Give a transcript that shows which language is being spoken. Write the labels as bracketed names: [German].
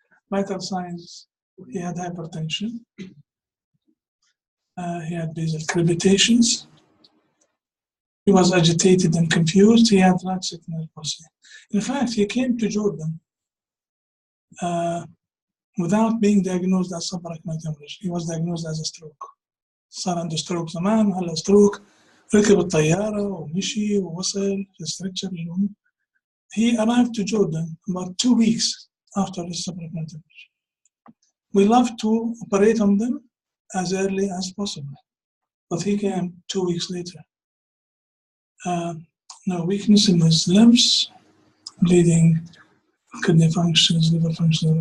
[English] Vital signs, he had hypertension. He had basal crepitations. He was agitated and confused. He had right signal palsy. In fact, he came to Jordan without being diagnosed as subarachnoid hemorrhage. He was diagnosed as a stroke. [Arabic] صار عنده stroke زمان هلا stroke ركب الطيارة ومشي ووصل في stretcher. [English] He arrived to Jordan about 2 weeks after his subarachnoid hemorrhage. We love to operate on them as early as possible, but he came 2 weeks later. No weakness in his limbs, bleeding, kidney functions, liver functions.